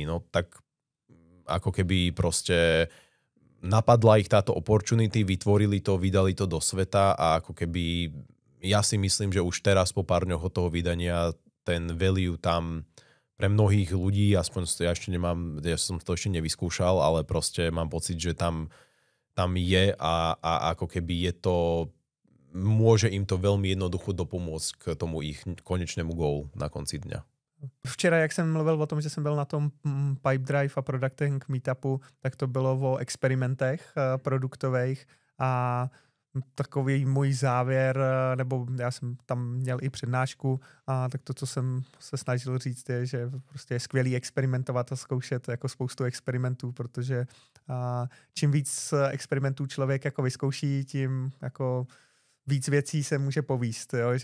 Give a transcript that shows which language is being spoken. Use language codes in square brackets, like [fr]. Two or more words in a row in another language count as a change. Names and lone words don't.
[sk] No tak ako keby proste napadla ich táto opportunity, vytvorili to, vydali to do sveta, a ako keby ja si myslím, že už teraz po pár dňoch od toho vydania ten value tam pre mnohých ľudí, aspoň ja ešte nemám, ja som to ešte nevyskúšal, ale proste mám pocit, že tam je a ako keby je to, môže im to veľmi jednoducho dopomôcť k tomu ich konečnému goal na konci dňa. [cs] Včera, jak jsem mluvil o tom, že jsem byl na tom Pipedrive a Producting meetupu, tak to bylo o experimentech produktových a takový můj závěr, nebo já jsem tam měl i přednášku, a tak to, co jsem se snažil říct, je, že prostě je skvělý experimentovat a zkoušet jako spoustu experimentů, protože čím víc experimentů člověk jako vyzkouší, tím jako víc věcí se může povíst, jo?